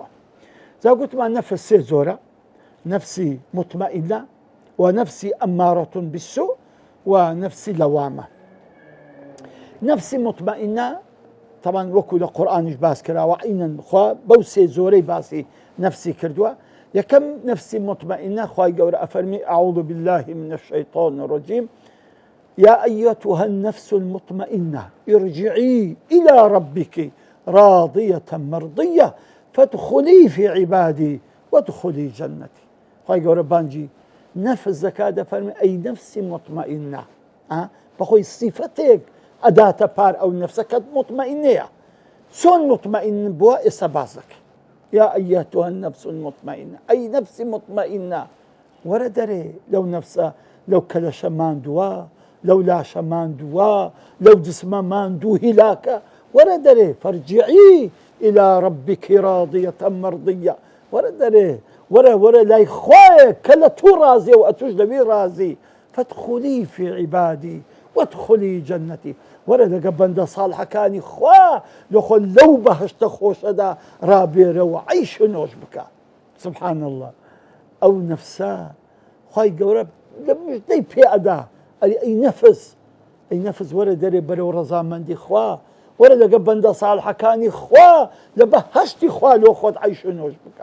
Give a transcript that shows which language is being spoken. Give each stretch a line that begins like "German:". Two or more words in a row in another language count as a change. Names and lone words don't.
Central Kurdish: جا گوتمان نەفس سێ زۆرە: نەفسی مطمئینە و نەفسی
Arabic: ئەمارەتون بالسوء
Central Kurdish: و نەفسی لەوامە. نەفسی مطمئینە طبعا وەکو لە قورئانیش باس کراوە، عینەن خوا بەو سێ زۆرەی باسی نەفسی کردووە. یەکەم نەفسی مطمئینە خی گەورە ئەفەرمی:
Arabic: أعوذ بالله من الشيطان الرجيم يا أيتها النفس المطمئنة ارجعي إلى ربك راضية مرضية فادخلي في عبادي وادخلي جنتي.
Central Kurdish: خی گەورە بانجی نەفس زەکا دەفەرمی ئەی نەفسی مطمئینە، بەخۆی سیفەتێک ئەداتە پار ئەو نەفسەکەت مطمئینەیە. چۆن مطمئین بووە؟ ئێستا باس دەکەین.
Arabic: يا أيتها النفس المطمئنة، أي نفس مطمئنة
Central Kurdish: وەرە دەرێ لەو نەفسە، لەو کەلەشە ماندووە، لەو لاشە ماندووە، لەو جسمە ماندوو هیلاکە، وەرە دەرێ
Arabic: فارجعي إلى ربك راضية مرضية.
Central Kurdish: وەرە دەرێ، وەرە لای خۆیە کە لە توو ڕازیە و ئەتوش لەوی ڕازی.
Arabic: فادخلي في عبادي وادخلي جنتي.
Central Kurdish: وەرە لەگە بەندە ساڵحەکانی خوا لەخۆ لەو بەهشتە خۆشەدا ڕابێرە و عیش و نۆش بکە.
Arabic: سبحان الله.
Central Kurdish: ئەو نەفسە خی گەورە لە مژدەی پێ ئەدا، ئەی نەفس وەرە دەرێ بەرەو ڕەزامەندی خوا، وەرە لەگە بەندە ساڵحەکانی خوا لە بەهشتی خوا لۆ خۆت عیش و نۆش بکە.